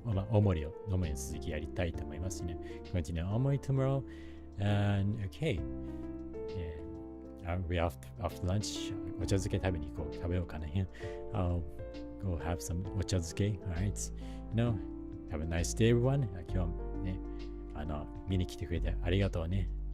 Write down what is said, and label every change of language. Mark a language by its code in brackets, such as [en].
[ja] Omoriの続きやりたいと思いますね。 [en] Continue Omori tomorrow, and okay, I'll be after lunch. [ja] お茶漬け食べようかな。 [en] I'll go have some お茶漬け。 Alright, have a nice day, everyone. [ja] 今日もね、見に来てくれてありがとうね。